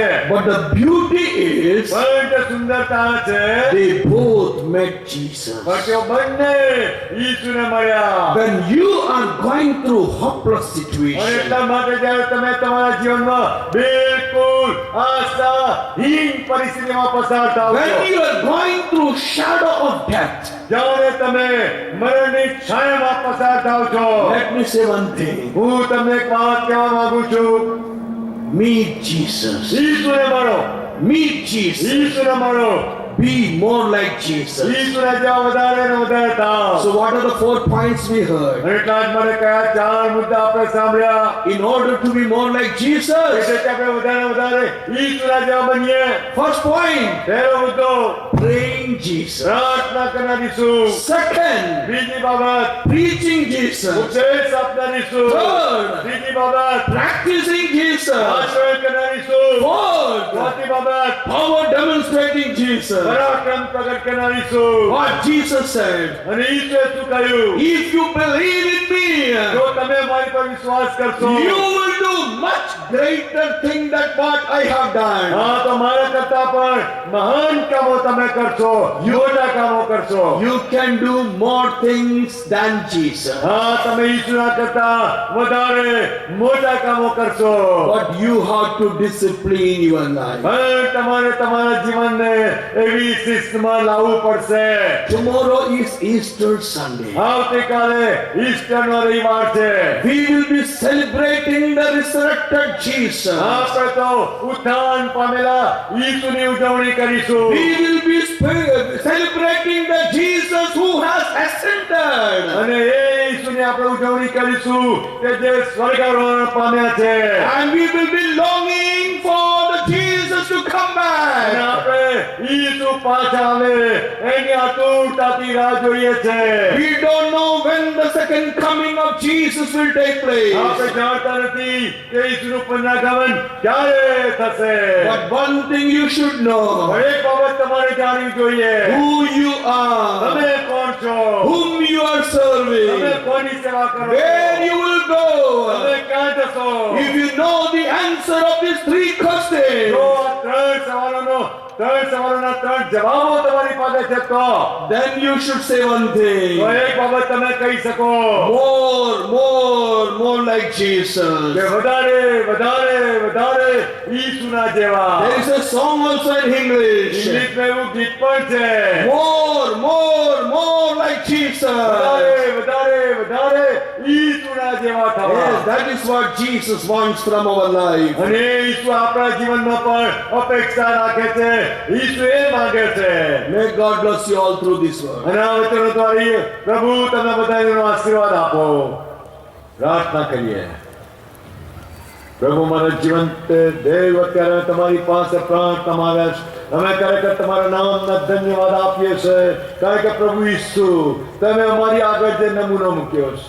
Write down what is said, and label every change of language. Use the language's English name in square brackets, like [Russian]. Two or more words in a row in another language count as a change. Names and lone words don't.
[English] But the beauty is [Gujarati] પણ જે સુંદરતા છે, [English] they both met Jesus. [Gujarati] પણ તેઓ બંને ઈસુને મળ્યા. [English] When you are going through hopeless [Gujarati] અને [English] situation, [Gujarati] એટલા માટે જ્યારે તમે તમારા જીવનમાં બિલકુલ આશાહીન પરિસ્થિતિમાં પસાર થાવ [English] when [Gujarati] છો, [English] you are going through shadow of death, [Gujarati] જ્યારે તમે મરણની છાયામાં પસાર થાવ છો, [English] let me say one thing. [Gujarati] હું તમને એક વાત કહેવા માંગુ છું. [English] Meet Jesus. [Gujarati] ઈસુને મળો, [English] Meet Jesus. [Gujarati] ઈસુને મળો, [English] Be more like Jesus. [Gujarati] ઈસુને જેવા વધારે ને વધારે થાવ. [English] So what are the 4 points we heard? [Gujarati] અને એટલા જ મને કયા 4 મુદ્દા આપણે સાંભળ્યા. [English] In order to be more like Jesus, [Gujarati] એટલે કે આપણે વધારે ને વધારે ઈસુના જેવા બનીએ. [English] first point, [Gujarati] પહેલો મુદ્દો, [English] praying Jesus. [Gujarati] પ્રાર્થના કરનારીશું. [English] Second, [Gujarati] બીજી બાબત, [English] preaching Jesus. [Gujarati] ઉપદેશ આપનારીશું. [English] Third, [Gujarati] ત્રીજી બાબત, [English] practicing Jesus. [Gujarati] આચરણ કરનારીશું. [English] Fourth, [Gujarati] ચોથી બાબત, [English] power demonstrating Jesus. [Gujarati] પરાક્રમ પ્રગટ કરનારીશું. [English] What Jesus said, [Gujarati] અને ઈસુએ શું કહ્યું? [English] if you believe in [Gujarati] જો [English] me, [Gujarati] તમે મારી પર વિશ્વાસ કરશો, [English] you will do much greater thing than what I have done. [Gujarati] હા, તો મારા કરતા પણ મહાન કામો તમે કરશો, મોટા કામો કરશો. [English] You can do more things than Jesus. [Gujarati] હા, તમે ઈસુના કરતા વધારે મોટા કામો કરશો. [English] But you have to discipline your life. [Gujarati] પણ તમારે તમારા જીવનને એવી શિસ્તમાં લાવવું પડશે. [English] Tomorrow is Easter Sunday. [Gujarati] આવતીકાલે ઈસ્ટરનો રવિવાર છે. [English] We will be celebrating the resurrected Jesus. [Gujarati] આપણે તો ઉત્થાન પામેલા ઈસુની ઉજવણી કરીશું. [English] We will be celebrating the Jesus who has ascended. [Gujarati] અને એ ઈસુની આપણે ઉજવણી કરીશું કે જે સ્વર્ગારોહણ પામ્યા છે. [English] And we will be longing for the Jesus to come [Gujarati] અને [English] back. [Gujarati] આપણે ઈસુ પાછા આવે એની આતુરતાથી રાહ જોઈએ છે. [English] We don't know when the second coming of Jesus will take place. [Gujarati] આપણે જાણતા નથી કે ઈસુનું પુનરાગમન ક્યારે થશે. [English] But one thing you should know, [Gujarati] પણ એક બાબત તમારે જાણવી જોઈએ. [English] who you are, [Gujarati] તમે કોણ છો? [English] whom you are [Gujarati] તમે [English] serving, [Gujarati] કોની સેવા કરો છો? [English] where you will [Gujarati] તમે [English] go. [Gujarati] ક્યાં જશો? [English] If you know the answer of these 3 questions, [Gujarati] જો આ ત્રણ સવાલોના 3 જવાબો તમારી પાસે છે તો [English] then you should say one thing. [Gujarati] એક બાબત તમે કહી શકો [English] More like [Gujarati] કે [English] Jesus. [Gujarati] વધારે વધારે ઈસુના જેવા. [English] There is a song also in English. [Gujarati] ઇંગ્લિશમાં એવું ગીત પણ છે. [English] More like Jesus. [Gujarati] વધારે ઈસુના જેવા થવા. [English] Yes, that is what Jesus wants from our life. [Gujarati] અને ઈસુ આપણા જીવનમાં પણ અપેક્ષા રાખે છે. ઈસુ એ માંગે છે. [English] May God bless you all through this word. [Gujarati] અને આ વચનો દ્વારા પ્રભુ તમને બધાનો આશીર્વાદ આપો. પ્રાર્થના કરીએ. પ્રભુ મારા જીવન દેવ અત્યારે તમારી પાસે પ્રાર્થનામાં આવ્યા છે. અમે ખરેખર તમારા નામના ધન્યવાદ આપીએ છીએ કારણ કે પ્રભુ ઈસુ તમે અમારી આગળ જે નમૂનો મૂક્યો છે.